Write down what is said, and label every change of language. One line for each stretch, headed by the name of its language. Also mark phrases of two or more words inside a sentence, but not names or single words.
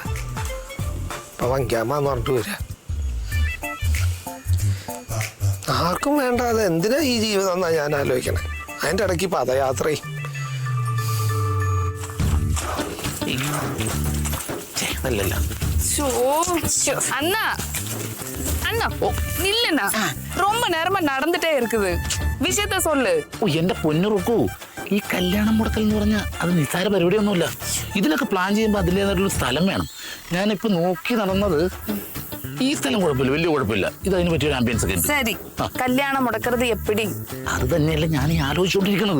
Malayalam: അപ്പൊ പങ്ക്യാമ എന്ന് പറഞ്ഞിട്ട് വരിക. ആർക്കും വേണ്ടാതെ എന്തിനാ ഈ ജീവിതം എന്നാ ഞാൻ ആലോചിക്കണേ. അതിന്റെ ഇടയ്ക്ക് പദയാത്രയും. അല്ലല്ല
Tamil: அண்ணா அண்ணா நில்லுண்ணா, ரொம்ப நேரமா நடந்துட்டே இருக்குது, விஷயத்த சொல்லு.
Malayalam: എന്റെ പൊന്നുറുക്കൂ, ഈ കല്യാണം മുടക്കൽ എന്ന് പറഞ്ഞാൽ അത് നിസ്സാര പരിപാടിയൊന്നുമില്ല. ഇതിനൊക്കെ പ്ലാൻ ചെയ്യുമ്പോൾ അതിലേതൊരു സ്ഥലം വേണം. ഞാനിപ്പോ നോക്കി നടന്നത് ഈ സ്ഥലം കുഴപ്പമില്ല, വലിയ കുഴപ്പമില്ല. ഇത് അതിന് പറ്റിയൊരു ആംബിയൻസ് ഒക്കെ ഉണ്ട്. ശരി, കല്യാണം മുടക്കരുത് എപ്പിടി? അത് തന്നെയല്ല ഞാൻ ഈ ആലോചിച്ചുകൊണ്ടിരിക്കുന്നത്.